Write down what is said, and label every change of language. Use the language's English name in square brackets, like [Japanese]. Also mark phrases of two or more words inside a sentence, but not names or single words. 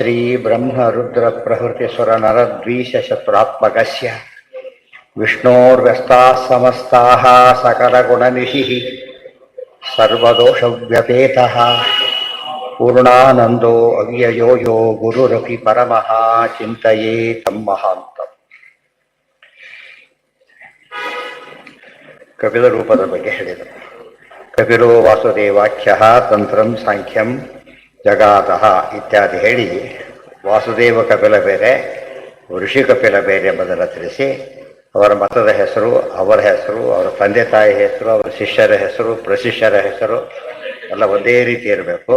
[Sanskrit] श्रीब्रह्मरुद्रप्रभृतिसुरनरद्वीषशत्रुरात्मकस्य विष्णोर्व्यस्ताः समस्ताः सकलगुणनिधिः सर्वदोषव्यपेतः पूर्णानन्दो अव्ययो यो गुरुरपि परमः चिन्तये तं महान्तम्. [Kannada] ಕಪಿಲ ರೂಪದ ಬಗ್ಗೆ ಹೇಳಿದರು. [Sanskrit] ಕಪಿಲೋ ವಾಸುದೇವಾಖ್ಯ ತಂತ್ರಂ ಸಾಂಖ್ಯಂ ಜಗಾತಃ [Kannada] ಇತ್ಯಾದಿ ಹೇಳಿ ವಾಸುದೇವ ಕಪಿಲ ಬೇರೆ ಋಷಿ ಕಪಿಲ ಬೇರೆ ಎಂಬುದನ್ನು ತಿಳಿಸಿ ಅವರ ಮತದ ಹೆಸರು, ಅವರ ಹೆಸರು, ಅವರ ತಂದೆ ತಾಯಿ ಹೆಸರು, ಅವರ ಶಿಷ್ಯರ ಹೆಸರು, ಪ್ರಶಿಷ್ಯರ ಹೆಸರು ಎಲ್ಲ ಒಂದೇ ರೀತಿ ಇರಬೇಕು.